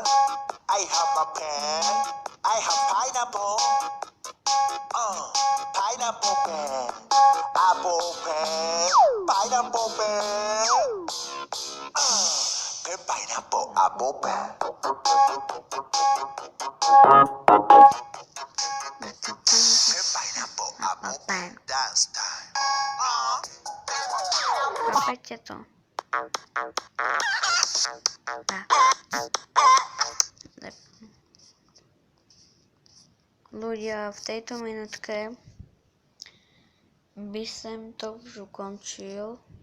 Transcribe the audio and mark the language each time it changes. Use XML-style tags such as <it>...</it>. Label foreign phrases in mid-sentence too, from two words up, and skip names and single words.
<en>I have a pen, I have pineapple, pineapple pen, apple pen, pineapple pen, pen, pineapple, apple pen. Pen, pineapple, apple pen, dance time.</en> <sk>Chápete to? Ľudia, v tejto minútke by som to už ukončil.</sk>